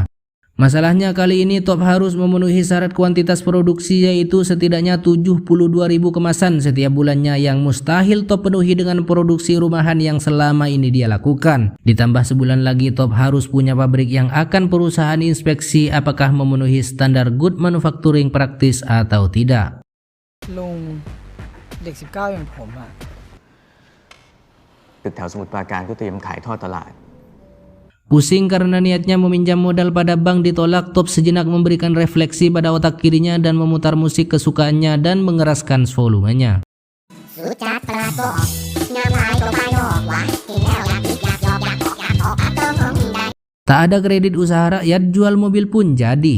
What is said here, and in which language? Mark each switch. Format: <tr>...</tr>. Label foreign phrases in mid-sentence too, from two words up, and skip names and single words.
<id>Masalahnya kali ini Top harus memenuhi syarat kuantitas produksi yaitu setidaknya 72.000 kemasan setiap bulannya yang mustahil Top penuhi dengan produksi rumahan yang selama ini dia lakukan. Ditambah sebulan lagi Top harus punya pabrik yang akan perusahaan inspeksi apakah memenuhi standar</id> <en>good manufacturing practice</en> <id>atau tidak.</id> <th>ลุงเด็ก 19 อย่างผมอ่ะ ตึกแถวสมุทรปราการก็เตรียมขายทอดตลาด</th> <id>Pusing karena niatnya meminjam modal pada bank ditolak, Top sejenak memberikan refleksi pada otak kirinya dan memutar musik kesukaannya dan mengeraskan volumenya. Tak ada kredit usaha rakyat, jual mobil pun jadi.</id>